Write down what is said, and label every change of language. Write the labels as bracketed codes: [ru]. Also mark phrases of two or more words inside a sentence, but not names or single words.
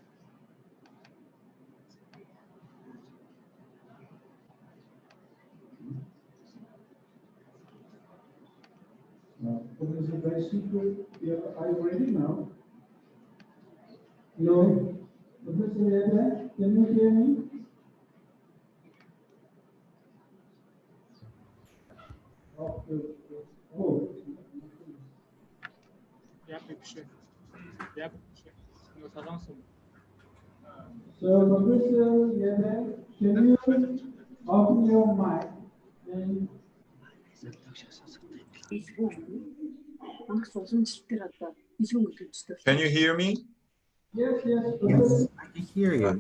[en] Professor Daisuke Yaba, are you ready now? No. Professor Yaba, can you hear me? Oh. [mn] Яг биш. Яг биш. Нөгөө солонгос юм. [en] So, Professor Yebe, can you open your mic and Can you hear me? yes, Yes, I can hear you.